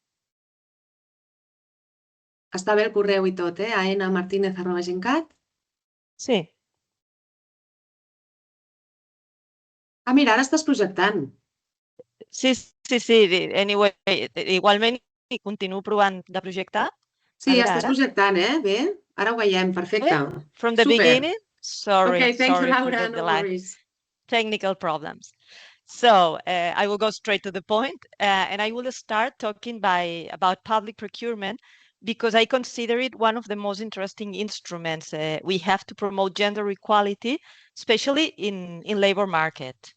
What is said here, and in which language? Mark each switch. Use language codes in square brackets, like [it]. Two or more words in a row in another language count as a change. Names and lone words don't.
[ca] Està bé el correu i tot, aenamartinez@gencat. Sí. Ah, mira, ara estàs projectant. Sí. Anyway, igualment continuo provant de projectar. Sí, A veure, estàs ara. projectant, Bé, ara ho veiem, perfecte. [en] From the [ca] Super. [en] beginning? Sorry, Okay, thank you, sorry for Laura, the no delay. worries. Technical problems. So I will go straight to the point, and I will start talking about public procurement because I consider it one of the most interesting instruments we have to promote gender equality, especially in labor market.